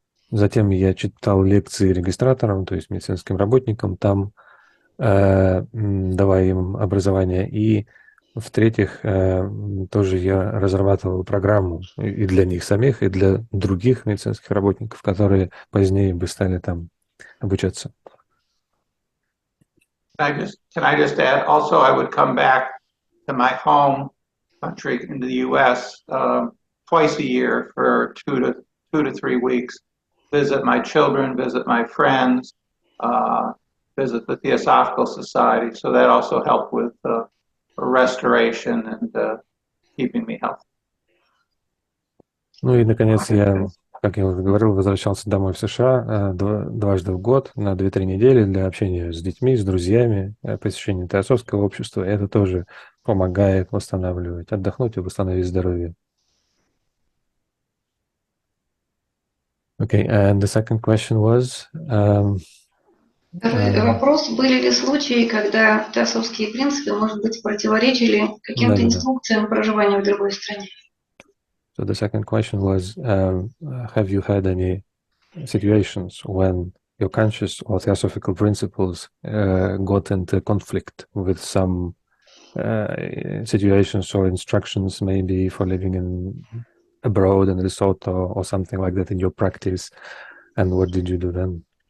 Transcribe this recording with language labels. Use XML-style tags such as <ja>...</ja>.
<ru>Затем я читал лекции регистраторам, то есть медицинским работникам, там давая им образование. И в-третьих, тоже я разрабатывал программу и для них самих, и для других медицинских работников, которые позднее бы стали там обучаться.</ru> <en>Can I just add? Also, I would come back to my home country in the U.S. Twice a year for 2 to 3 weeks. Visit my children, visit my friends, visit the Theosophical Society. So that also helped with restoration and keeping me healthy.</en> <ru>Ну и, наконец, я, как я уже говорил, возвращался домой в США дважды в год на 2-3 недели для общения с детьми, с друзьями, посещения Теософского общества. Это тоже помогает восстанавливать, отдохнуть и восстановить здоровье.</ru> <en>Okay, and the second question was...</en> <ru>Вопрос, были ли случаи, когда теософские принципы, может быть, противоречили каким-то инструкциям проживания в другой стране?</ru> <en>So the second question was, have you had any situations when your conscious or theosophical principles got into conflict with some situations or instructions, maybe for living abroad in Lesotho or something like that in your practice, and what did you do then?</en>